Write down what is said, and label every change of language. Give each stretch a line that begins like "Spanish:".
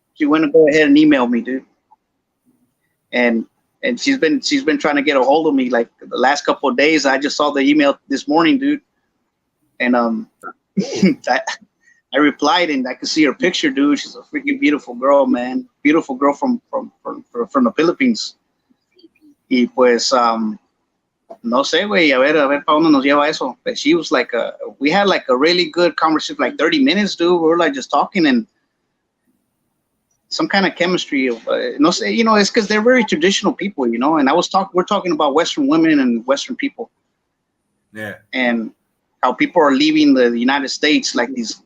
English: She went and go ahead and email me, dude. And she's been trying to get a hold of me like the last couple of days. I just saw the email this morning, dude. And I replied, and I could see her picture, dude. She's a freaking beautiful girl, man. Beautiful girl from the Philippines.
Spanish: Y pues no sé, güey, a ver pa dónde nos lleva eso.
English: But she was like we had like a really good conversation, like 30 minutes, dude. We were like just talking, and some kind of chemistry of
Spanish: no sé,
English: it's because they're very traditional people, and we're talking about Western women and Western people. Yeah. And how people are leaving the United States, like these.